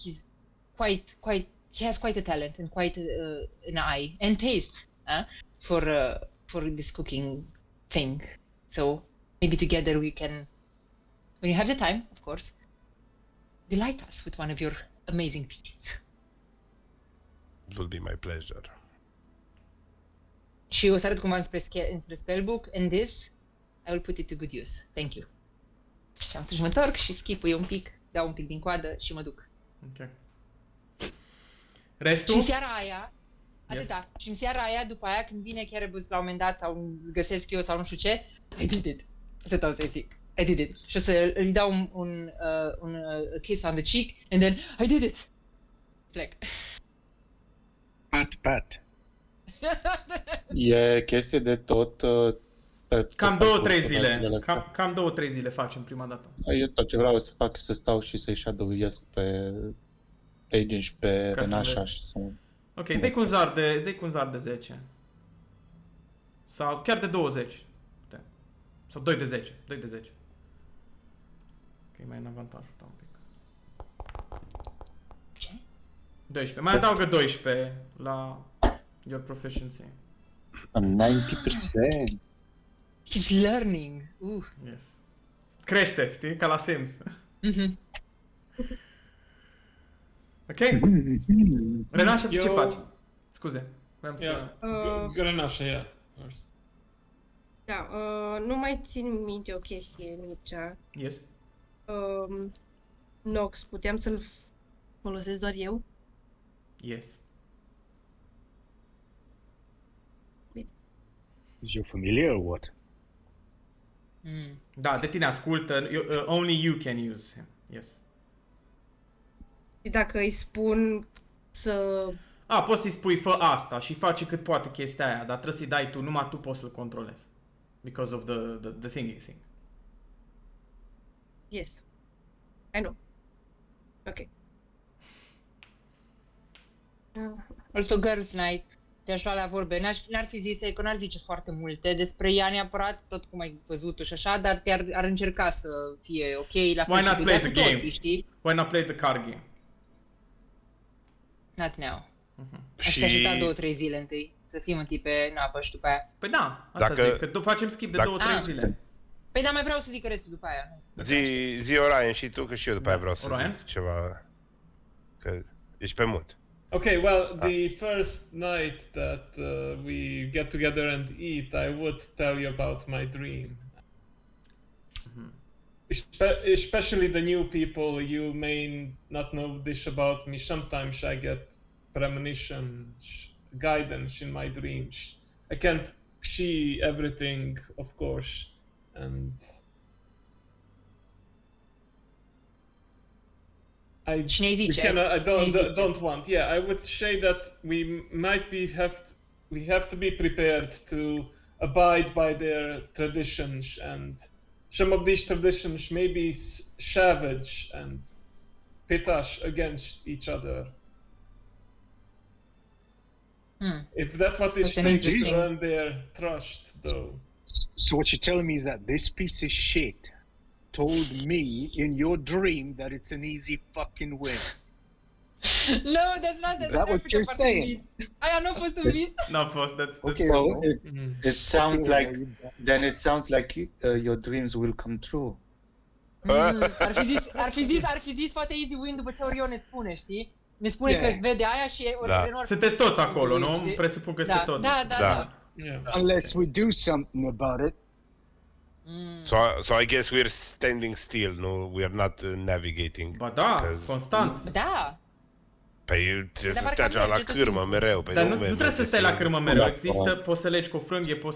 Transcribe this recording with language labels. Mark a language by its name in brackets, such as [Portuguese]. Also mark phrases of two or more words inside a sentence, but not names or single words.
[English] He's he has quite a talent and quite an eye and taste for this cooking thing. So maybe together we can, when you have the time, of course, delight us with one of your amazing feasts. It will be my pleasure. [Romanian] Și o să arăt cumva înspre [English] spellbook, and this, I will put it to good use. Thank you. [Romanian] Și atunci mă întorc și schipui un pic, dau un pic din coadă și mă duc. Ok. Restul? Și în seara aia, atâta, și în seara aia, după aia, când vine Cerebus la un moment dat, sau îl găsesc eu, sau nu știu ce, [English] I did it. [Romanian] Atâta o să-i zic. [English] I did it. [Romanian] Și o să îi dau un [English] kiss on the cheek, and then, I did it. [Romanian] Plec. Pat. E chestie de tot... Cam 2-3 zile. zilele astea. Cam 2-3 zile facem prima dată. Eu tot ce vreau să fac e să stau și să-i shadow-iesc pe Agent și pe Ca să Renașa vezi. și să... Ok, dai cu un zar de 10. Sau chiar de 20. Putem. Sau 2 de 10. 2 de 10. Ok, mai în avantajul tău un pic. Ce? 12. Mai adaugă 12 la [English] your proficiency. [Romanian] Am 90%. [English] He's learning. Yes. [Romanian] Crește, știi? Ca la Sims. Mhm. Ok? Renașa, tu ce Eu- faci? Scuze. Vreau [English] Yeah. [Romanian] să... Grenașa, [English] yeah. First. [Romanian] Da, nu mai țin minte o chestie, Mircea. [English] Yes. [Romanian] Nox, puteam să-l folosesc doar eu? [English] Yes. Is your familiar or what? Mm. [Romanian] Da, de tine ascultă. [English] Only you can use him. Yes. [Romanian] Și dacă îi spun să... Poți să-i spui fă asta și face cât poate chestia aia, dar trebuie să-i dai tu, numai tu poți să-l controlezi. [English] Because of the thingy thing. Yes. I know. Ok. Also Girls Night, [Romanian] te-aș lua la vorbe. N-ar fi zis că n-ar zice foarte multe despre ea neapărat, tot cum ai văzut-o și așa, dar ar încerca să fie ok la [English] Why not [Romanian] fel [English] play [Romanian] și [English] the [Romanian] cu [English] game? [Romanian] toții, știi? [English] Why not play the card game? Not now. [Romanian] Aș Și te ajuta 2-3 zile întâi, să fim întâi pe navă și după aia. Păi da, asta Dacă- zic, că tu facem skip de dacă- 2-3 zile. Păi da, mai vreau să zic restul după aia. zi Orion și tu, că și eu după Da, aia vreau să Orion? zic ceva. Că ești pe mut. [English] Okay, well, the first night that we get together and eat, I would tell you about my dream. Especially the new people, you may not know this about me. Sometimes I get premonition, guidance in my dreams. I can't see everything, of course, and [Romanian] Și ne zice. [English] don't want. Yeah, I would say that we might have to be prepared to abide by their traditions, and some of these traditions may be savage and pit us against each other. If that's what it That's an takes to interesting- earn their trust, though. So what you're telling me is that this piece of shit told me in your dream that it's an easy fucking win. No, that's not Is that what you're saying? [Romanian] Aia nu a fost un vis. N-a fost, [English] that's Okay, So well, it sounds okay, like then it sounds like your dreams will come true. [Romanian] Ar fi zis foarte [English] easy win [Romanian] după ce Orion ne spune, știi? Ne spune [English] Yeah. [Romanian] că vede aia și Da. Orion ar fi- Sunteți toți acolo, nu? știi? Presupun că Da, sunteți toți. da. [English] Yeah. unless we do something about it. So I guess we're standing still, no? We are not navigating. [Romanian] Ba da, [English] Because- [Romanian] constant. Da. Păi trebuie să Dar stai parcă la merge tot cârmă timpul. mereu. Păi Dar nu trebuie să stai la cârmă mereu. Da, Există, da. poți să legi cu o frânghie, poți să